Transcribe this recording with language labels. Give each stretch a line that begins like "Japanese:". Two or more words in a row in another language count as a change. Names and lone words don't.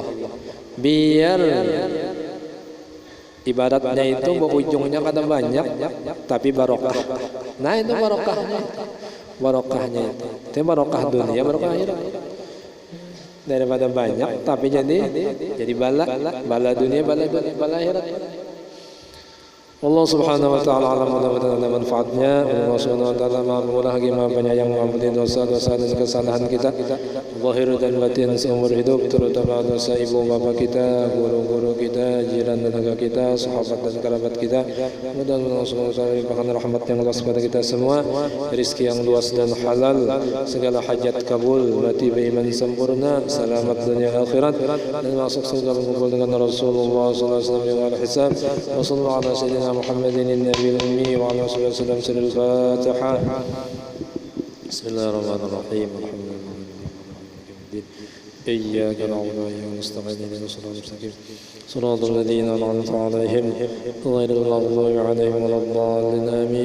Banjar: Biar ibadatnya itu berujungnya kada banyak, tapi barokah. Nah itu barokahnya itu. Itu barokah dunia, barokah akhirat. Daripada banyak tapi jadi bala dunia, bala akhirat.
Arabic: الله سبحانه وتعالى أعلم,
Banjar: mudah-mudahan ada manfaatnya.
Arabic: الله سبحانه وتعالى
Banjar: maha pemurah lagi maha penyayang, mengampuni dosa-dosa dan kesalahan kita zahir dan batin seumur hidup, terutama dosa ibu bapa kita, guru-guru kita, jiran tetangga kita, sahabat dan kerabat kita. Mudah-mudahan
Arabic: الله سبحانه وتعالى
Banjar: limpahkan rahmat yang luas kepada kita semua, rizki yang luas dan halal, segala hajat kabul, mati beriman sempurna, selamat dunia akhirat, dan masuk surga berkumpul dengan Rasulullah
Arabic: صلى الله عليه وسلم
Banjar: yang al-hisab.
Arabic: وصلى الله على سيدنا محمد النبي الأمي وعلى آله وسلم. سر الفاتحة. بسم الله الرحمن الرحيم. الحمد لله إياك نعبد وإياك نستعين اهدنا الصراط المستقيم صراط الذين أنعمت عليهم غير المغضوب عليهم ولا الضالين آمين.